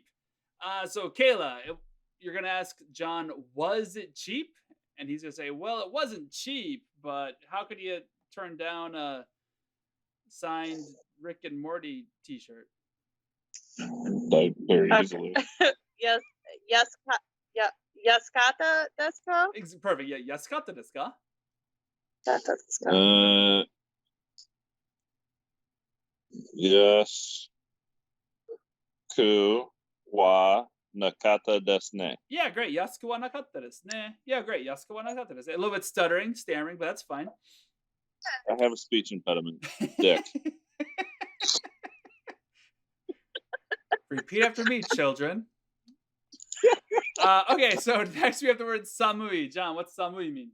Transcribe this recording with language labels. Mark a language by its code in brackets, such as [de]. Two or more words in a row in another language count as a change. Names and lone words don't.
[en] So Kayla, you're going to ask John, was it cheap? And he's going to say, well, it wasn't cheap, but how could you turn down a signed Rick and Morty t-shirt? Like, very easily. Yes. [ja] 安かったですか? [en] Perfect. Yeah, [ja] 安かったですか? なかったですか? [en] Yes. [ja] くはなかったですね. [en] Yeah, great. [ja] 安くはなかったですね. [en] Yeah, great. [ja] 安くはなかったです. [en] A little bit stuttering, stammering, but that's fine. I have a speech impediment. Dick. Repeat after me, children. Okay, so next we have the word samui. John, what's samui mean?